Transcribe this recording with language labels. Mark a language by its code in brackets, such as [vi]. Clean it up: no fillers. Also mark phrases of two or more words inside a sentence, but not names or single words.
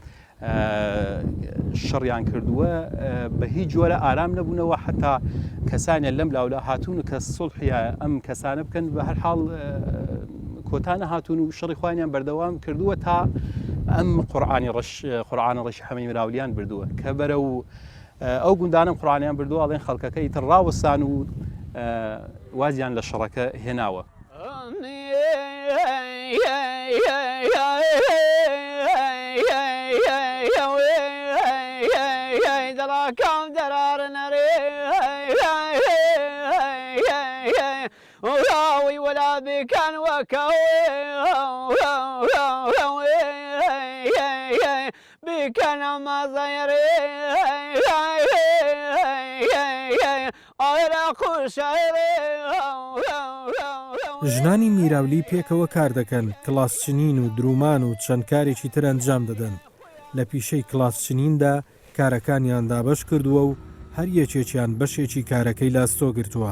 [ckb] شەڕیان کردووە بە هیچ جۆرە ئارام نەبوونەوە، حتا کەسانە لەم لاولا هاتوون و کە سڵحیە ئەم کەسانە بکەن بە هەر حاڵ کۆتانە هاتوون و شەڕی خوانیان بەردەوام کردووە تا ئەم قورئانە ڕەشی حەمەی میراولیان بردووە کە بەرە و ئەو گوندانم قورئانیان بردووە ئەڵێن خەڵکەکەی تر ڕاوەستان و وازیان لە شەڕەکە هێناوە. وراوي ولا بكان بكان ما زيري ژنانی میراولی پێکەوە کار دەکەن، کڵاسچنین و درومان و چەند کارێکی تر ئەنجام دەدەن. لە پیشەی کڵاسچنیندا کارەکانیان دابەش کردووە و هەر یەکێکیان بەشێکی کارەکەی لاستۆ گرتووە.